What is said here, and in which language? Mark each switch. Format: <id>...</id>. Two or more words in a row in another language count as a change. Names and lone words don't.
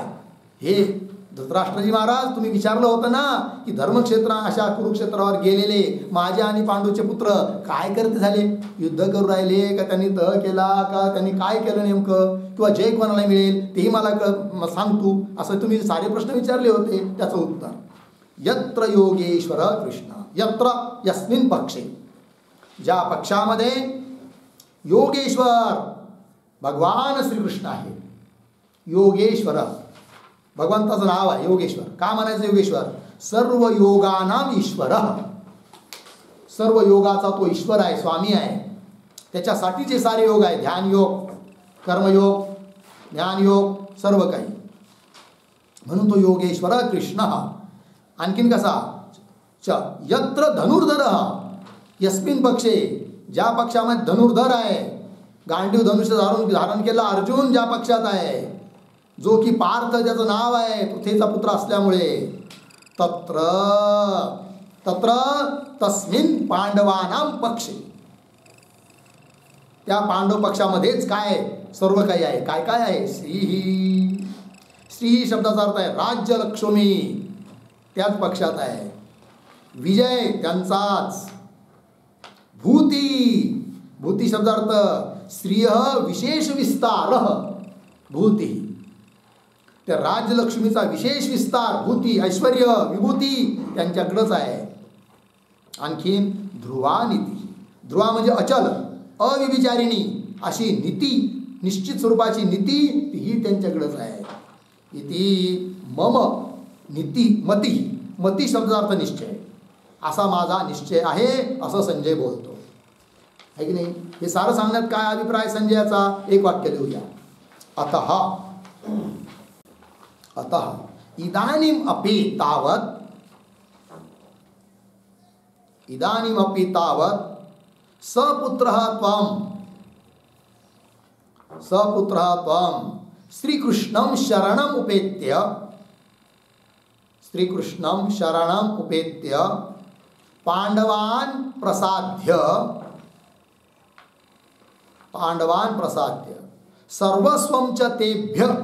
<mr>हे धृतराष्ट्रजी महाराज, तुम्ही विचारलं होतं ना की धर्मक्षेत्र अशा कुरुक्षेत्रावर गेलेले माझे आणि पांडूचे पुत्र काय करते झाले? युद्ध करू राहिले का? त्यांनी तह केला का? त्यांनी काय केलं नेमकं? किंवा जय कोणाला मिळेल तेही मला सांग तू, असं तुम्ही सारे प्रश्न विचारले होते. त्याचं उत्तर</mr> <sa>यत्र योगेश्वर कृष्ण, यत्र यस्मिन पक्षे,</sa> <mr>ज्या पक्षामध्ये योगेश्वर भगवान श्रीकृष्ण आहे. योगेश्वर भगवंताचं नाव आहे योगेश्वर. का म्हणायचं योगेश्वर?</mr> <sa>सर्व योगानाम ईश्वर,</sa> <mr>सर्व योगाचा तो ईश्वर आहे, स्वामी आहे. त्याच्यासाठीचे सारे योग आहे, ध्यान योग, कर्मयोग, ज्ञानयोग, सर्व काही. म्हणून तो योगेश्वर कृष्ण. आणखीन कसा?</mr> <sa>यत्र धनुर्धर यस्मिन पक्षे,</sa> <mr>ज्या पक्षामध्ये धनुर्धर आहे, गांडीव धनुष्य धारण केला अर्जुन ज्या पक्षात आहे, जो की पार्थ ज्याचं नाव आहे पृथ्वीचा पुत्र असल्यामुळे,</mr> <sa>तत्र तत्र तस्मिन पांडवानां पक्षे,</sa> <mr>त्या पांडव पक्षामध्येच काय सर्व काही आहे. काय काय आहे? श्री, श्री शब्दाचा अर्थ आहे राज्य लक्ष्मी, त्याच पक्षात आहे. विजय त्यांचाच, भूती भूती शब्दार्थ स्त्रिय विशेष विस्तार भूती, त्या राजलक्ष्मीचा विशेष विस्तार भूती ऐश्वर्य विभूती त्यांच्याकडेच आहे. आणखीन ध्रुवा नीती, ध्रुवा म्हणजे अचल अविविचारिणी अशी नीती, निश्चित स्वरूपाची नीती तीही त्यांच्याकडेच आहे.</mr> <sa>इति मम नीती मती,</sa> <mr>मती शब्दार्थ निश्चय, असा माझा निश्चय आहे असं संजय बोलतो आहे की नाही. हे सारं सांगण्यात काय अभिप्राय संजयाचा, एक वाक्य लिहूया.</mr> <sa>अतः अतः इदानीम अपि तावत, इदानीम अपि तावत सपुत्रः त्वं, सपुत्रः त्वं श्रीकृष्णं शरणम् उपेत्य, श्रीकृष्णं शरणम् उपेत्य पांडवान् प्रसाद्य, पांडवान् प्रसाद्य सर्वस्वं च तेभ्य,</sa>